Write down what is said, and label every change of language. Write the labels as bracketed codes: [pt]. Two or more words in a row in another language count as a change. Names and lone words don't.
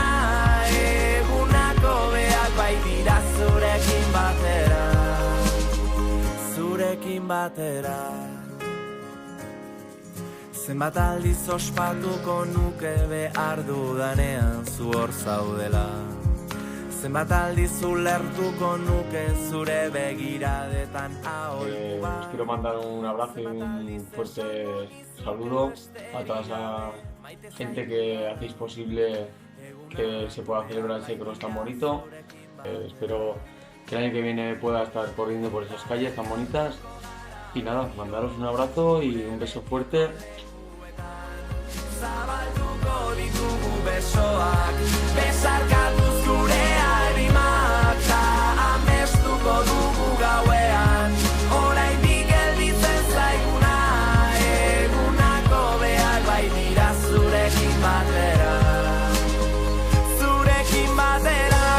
[eu] Egunak hobeak baitira zurekin batera, zurekin batera. Zenbat aldiz ospatuko nuke behar dudanean zu hor zaudela. Zenbat aldiz ulertuko nuke zure begiradetan aholku bat. [es] Os quiero mandar un abrazo y un fuerte saludo a toda esa gente que hacéis posible que se pueda celebrar ese cross tan bonito. Espero que el año que viene pueda estar corriendo por esas calles tan bonitas. Y nada, mandaros un abrazo y un beso fuerte. [eu] Zabalduko ditugu besoak, besarkatuz gure animak. Ta amestuko dugu gauean, oraindik gelditzen zaiguna. Egunak hobeak baitira zurekin batera, zurekin batera.